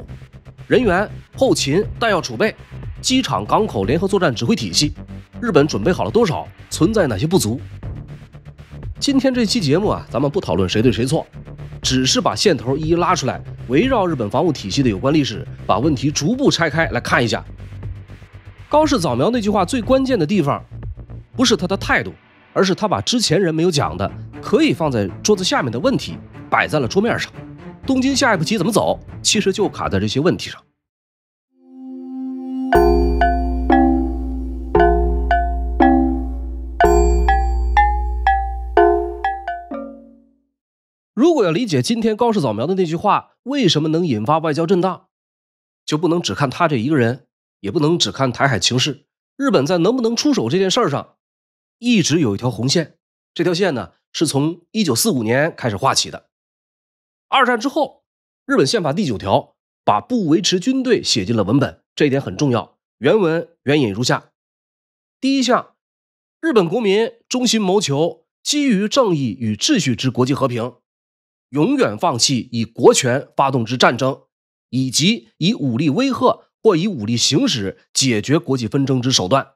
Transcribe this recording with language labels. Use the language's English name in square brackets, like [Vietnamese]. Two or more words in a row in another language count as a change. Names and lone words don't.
[Chinese] 人員、後勤、彈藥儲備、機場、港口聯合作戰指揮體系，日本準備好了多少？存在哪些不足？今天這期節目咱們不討論誰對誰錯，只是把線頭一一拉出來，圍繞日本防務體系的有關歷史，把問題逐步拆開來看一下。高市早苗那句話最關鍵的地方，不是他的態度，而是他把之前人沒有講的，可以放在桌子下面的問題擺在了桌面上。東京下一步棋怎麼走，其實就卡在這些問題上。如果要理解今天高市早苗的那句話為什麼能引發外交震盪，就不能只看他這一個人，也不能只看台海情勢。日本在能不能出手這件事上，一直有一條紅線，這條線呢是從1945年開始畫起的。二戰之後，日本憲法第9條把不維持軍隊寫進了文本，這一點很重要。原文原引如下：第一項，日本國民衷心謀求基於正義與秩序之國際和平，永遠放棄以國權發動之戰爭，以及以武力威嚇或以武力行使解決國際紛爭之手段。